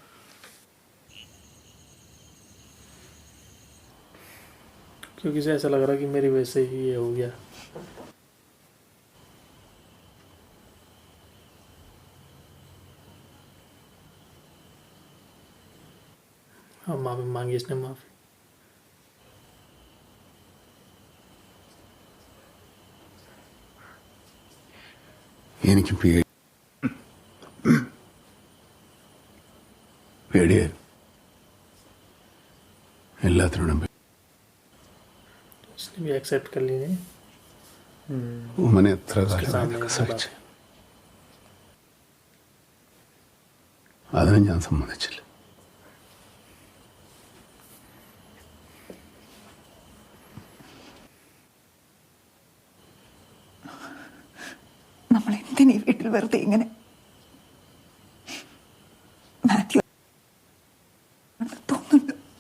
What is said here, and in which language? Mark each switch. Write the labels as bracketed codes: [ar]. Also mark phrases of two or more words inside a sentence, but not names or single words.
[hi] क्योंकि इसे ऐसा लग रहा है कि मेरी वजह से ही ये हो गया। हाँ, माफी मांगी इसने, माफी। [ml] എനിക്ക് പേടിയായിരുന്നു എല്ലാത്തിനോടും. [hi] इसने भी एक्सेप्ट कर ली नहीं। [ml] ഉമ്മനെ എത്ര [hi] उसके [ml] കാലം [hi] सामने [ml] ഇതൊക്കെ [hi] ये [ml] സഹിച്ചു. [hi] बात है। [ml] അതിന് ഞാൻ സമ്മതിച്ചില്ല. നമ്മൾ എന്തിനീ വീട്ടിൽ വെറുതെ ഇങ്ങനെ മാത്യു തോന്നുന്നുണ്ട്.